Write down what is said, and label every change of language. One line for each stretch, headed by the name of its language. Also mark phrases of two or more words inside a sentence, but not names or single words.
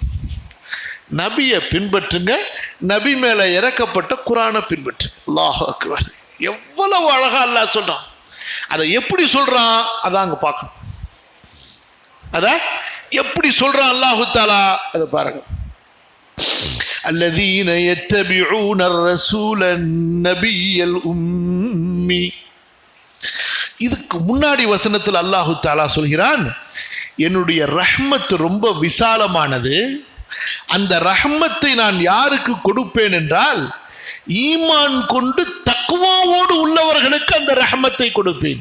Tamil: நபியை பின்பற்றுங்க, நபி மேல இறக்கப்பட்ட குர்ஆனை பின்பற்று.
Arabic: الله أكبر.
Tamil: எவ்வளவு அழகா அல்லாஹ் சொல்றான். அதை எப்படி சொல்றான் அதான் அங்க பார்க்கணும். அத எப்படி சொல்றான்
Arabic: الله تعالى,
Tamil: அதை பாருங்க.
Arabic: الذين يتبعون الرسول النبي الأمي.
Tamil: இதுக்கு முன்னாடி வசனத்தில்
Arabic: الله تعالى
Tamil: சொல்கிறான், என்னுடைய ரஹ்மத் ரொம்ப விசாலமானது, அந்த ரஹ்மத்தை நான் யாருக்கு கொடுப்பேன் என்றால் ஈமான் கொண்டு தக்வாவோடு உள்ளவர்களுக்கு அந்த ரஹ்மத்தை கொடுப்பேன்.